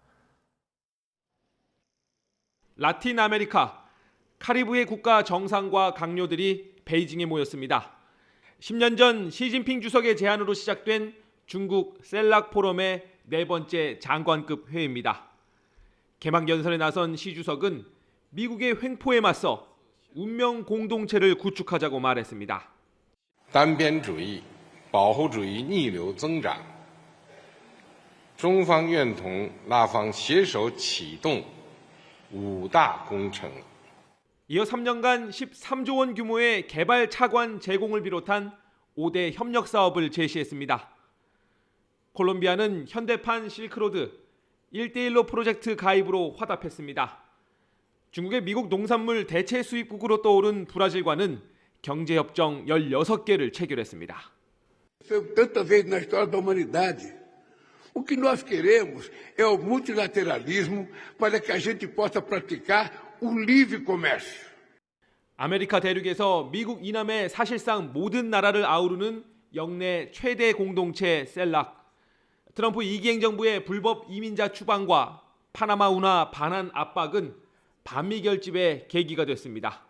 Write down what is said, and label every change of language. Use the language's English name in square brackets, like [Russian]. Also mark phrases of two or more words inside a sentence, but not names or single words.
[Korean] 라틴 아메리카, 카리브해 국가 정상과 강요들이 베이징에 모였습니다. 10년 전 시진핑 주석의 제안으로 시작된 중국 셀락 포럼의 네 번째 장관급 회의입니다. 개막 연설에 나선 시 주석은 미국의 횡포에 맞서 운명 공동체를 구축하자고 말했습니다. [Chinese] 单边主义、保护主义逆流增长，中方愿同拉方携手启动5大工程。 [Korean] 이어 3년간 13조 원 규모의 개발 차관 제공을 비롯한 5대 협력 사업을 제시했습니다. 콜롬비아는 현대판 실크로드 1대1로 프로젝트 가입으로 화답했습니다. 중국의 미국 농산물 대체 수입국으로 떠오른 브라질과는 경제협정 16개를 체결했습니다. [Portuguese] Tanta vez na história da humanidade. O que nós queremos é o multilateralismo para que a gente possa praticar o livre comércio. [Korean] 아메리카 대륙에서 미국 이남의 사실상 모든 나라를 아우르는 영내 최대 공동체 셀락. 트럼프 2기 행정부의 불법 이민자 추방과 파나마 운하 반환 압박은 반미 결집의 계기가 됐습니다.